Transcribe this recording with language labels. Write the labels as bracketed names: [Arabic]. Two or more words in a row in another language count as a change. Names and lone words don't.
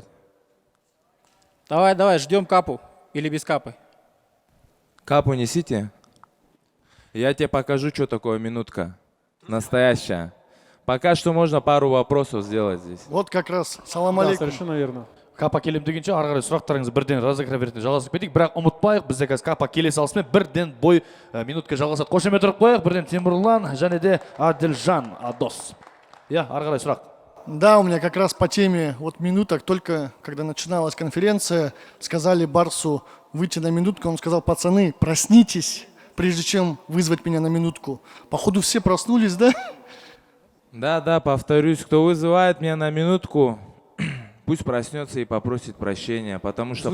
[Russian] Давай, давай, ждем капу. Или без капы. Капу несите. Я тебе покажу, что такое минутка. Настоящая. Пока что можно пару вопросов сделать здесь. Вот как раз. Салам Да, алейкум. совершенно верно. [Kazakh] капа келем дегенше ары қарай сұрақтарыңызды бірден разыграй беретін жалғасып кетейік, бірақ ұмытпайық, бізде қазір капа келе салысымен бірден бой минутка жалғасады. Қошемет тұрып қояйық, бірден Темірлан және де Адилжан дос. Иә, ары қарай сұрақ. [Russian] Да, у меня как раз по теме вот минуток, только когда начиналась конференция, сказали Барсу выйти на минутку, он сказал: пацаны, проснитесь, прежде чем вызвать меня на минутку. Походу все проснулись, да? Да, повторюсь, кто вызывает меня на минутку, пусть проснется и попросит прощения, потому что